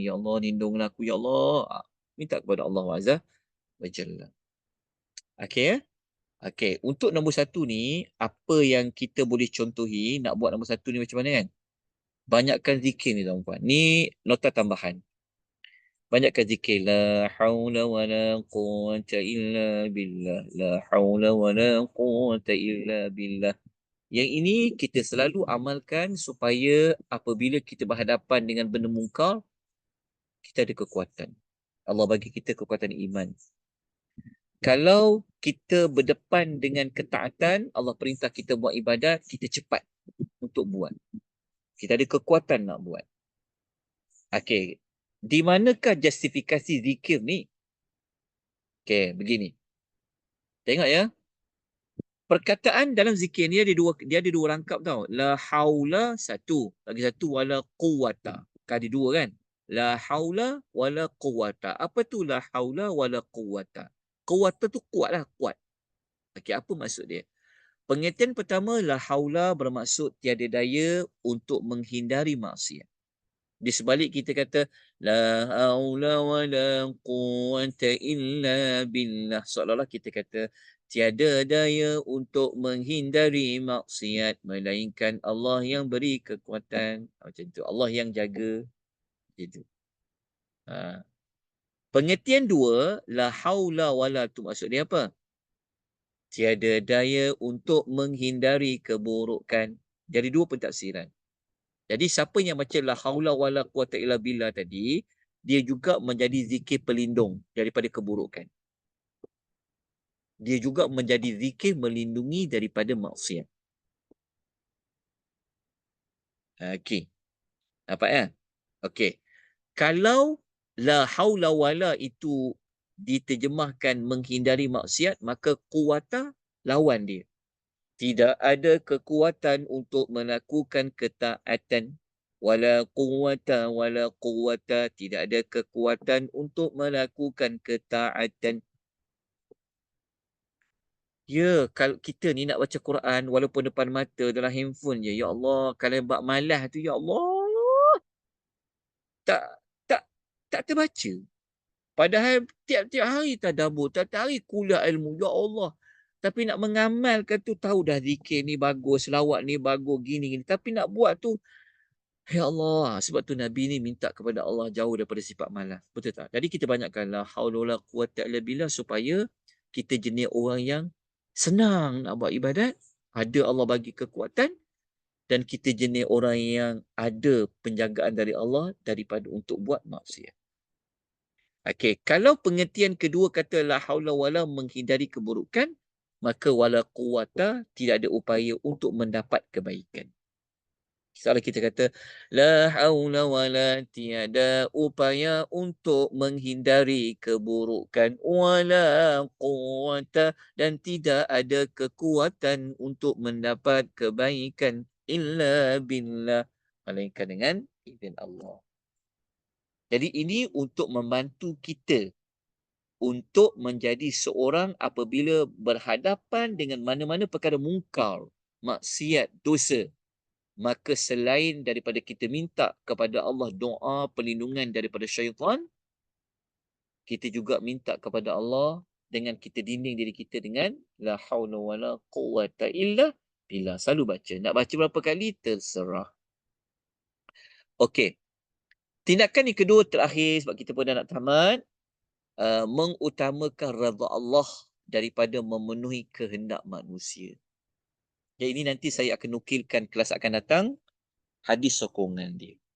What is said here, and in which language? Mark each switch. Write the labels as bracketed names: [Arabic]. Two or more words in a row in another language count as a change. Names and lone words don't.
[Arabic] يا الله, [Malay] lindunglah aku, [Arabic] يا الله. [Malay] Minta kepada Allah [Arabic] عز وجل. [Malay] Okey. Okey, untuk nombor 1 ni, apa yang kita boleh contohi, nak buat nombor 1 ni macam mana kan? Banyakkan zikir ni tuan-puan. Ni nota tambahan. Banyakkan zikir. [Arabic] لا حول ولا قوة إلا بالله. لا حول ولا قوة إلا بالله. [Malay] Yang ini kita selalu amalkan supaya apabila kita berhadapan dengan benda mungkar, kita ada kekuatan. Allah bagi kita kekuatan iman. Kalau kita berdepan dengan ketaatan, Allah perintah kita buat ibadat, kita cepat untuk buat. Kita ada kekuatan nak buat. Okey. Di manakah justifikasi zikir ni? Okey, begini. Tengok ya. Perkataan dalam zikir ni dia ada dua rangkap tau. [Arabic] لا حول [Malay] 1, lagi 1 [Arabic] ولا قوة. [Malay] Ada 2 kan? [Arabic] لا حول ولا قوة. [Malay] Apa tu [Arabic] لا حول ولا قوة? [Malay] Quwwata tu kuatlah, kuat. Okey, apa maksud dia? Pengertian pertama, [Arabic] لا حول [Malay] bermaksud tiada daya untuk menghindari maksiat. Di sebalik kita kata [Arabic] لا حول ولا قوة إلا بالله, [Malay] seolah-olah kita kata tiada daya untuk menghindari maksiat melainkan Allah yang beri kekuatan. Macam tu, Allah yang jaga. Gitu. Pengertian dua, [Arabic] لا حول ولا [Malay] tu maksud dia apa? Tiada daya untuk menghindari keburukan. Jadi dua pentafsiran. Jadi siapa yang baca [Arabic] لا حول ولا قوة إلا بالله [Malay] tadi, dia juga menjadi zikir pelindung daripada keburukan. Dia juga menjadi zikir melindungi daripada maksiat. Okey. Nampak ya? Okey. Kalau [Arabic] لا حول ولا [Malay] itu diterjemahkan menghindari maksiat, maka quwata lawan dia. Tidak ada kekuatan untuk melakukan ketaatan. [Arabic] ولا قوة. [Malay] Tidak ada kekuatan untuk melakukan ketaatan. Ya, kalau kita ni nak baca Quran walaupun depan mata dalam handphone je. [Arabic] يا الله, [Malay] kalau buat malas tu, [Arabic] يا الله, [Malay] tak tak tak terbaca. Padahal tiap-tiap hari tadabbur, tiap-tiap hari kuliah ilmu. [Arabic] يا الله. [Malay] Tapi nak mengamalkan tu tahu dah zikir ni bagus, selawat ni bagus, gini-gini. Tapi nak buat tu, [Arabic] يا الله. [Malay] Sebab tu Nabi ni minta kepada Allah jauh daripada sifat malas. Betul tak? Jadi kita banyakkan [Arabic] لا حول ولا قوة إلا بالله [Malay] supaya kita jenis orang yang senang nak buat ibadat. Ada Allah bagi kekuatan. Dan kita jenis orang yang ada penjagaan dari Allah daripada untuk buat maksiat. Okey, kalau pengertian kedua kata [Arabic] لا حول ولا [Malay] menghindari keburukan, maka [Arabic] ولا قوة [Malay] tidak ada upaya untuk mendapat kebaikan. Kalau kita kata [Arabic] لا حول ولا [Malay] tiada upaya untuk menghindari keburukan, [Arabic] ولا قوة [Malay] dan tidak ada kekuatan untuk mendapat kebaikan [Arabic] إلا بالله, [Malay] melainkan dengan izin Allah. Jadi ini untuk membantu kita untuk menjadi seorang apabila berhadapan dengan mana-mana perkara mungkar, maksiat, dosa. Maka selain daripada kita minta kepada Allah doa perlindungan daripada syaitan, kita juga minta kepada Allah dengan kita dinding diri kita dengan [Arabic] لا حول ولا قوة إلا بالله. [Malay] Selalu baca. Nak baca berapa kali? Terserah. Okey. Tindakan yang kedua terakhir sebab kita pun dah nak tamat. Mengutamakan redha Allah daripada memenuhi kehendak manusia. Jadi ini nanti saya akan nukilkan kelas akan datang hadis sokongan dia.